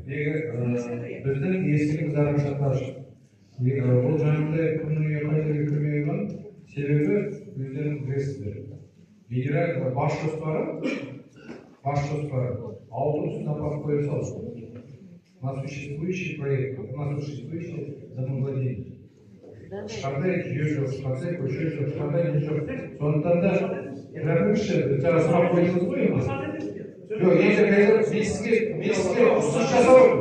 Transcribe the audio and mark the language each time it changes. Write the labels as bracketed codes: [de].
[kk] Біздің есігіміз әрқашан ашық. Бұл жаңағыдай күннің қайтадан кірмеген себебі өздеріңіз білесіздер. Егер бас жоспары ауылдың үстіне апарып қоя салды. [ru] У нас существующий проект, у нас существующий домовладение. [kk] Ешқандай жүйе жоқ, ешқандай көше жоқ, ешқандай не жоқ. Сондықтан да кіріңізші, жаңа сұрақ қойдыңыз ғой енді. Жоқ, енді қазір бесікке ұсыныс жасау.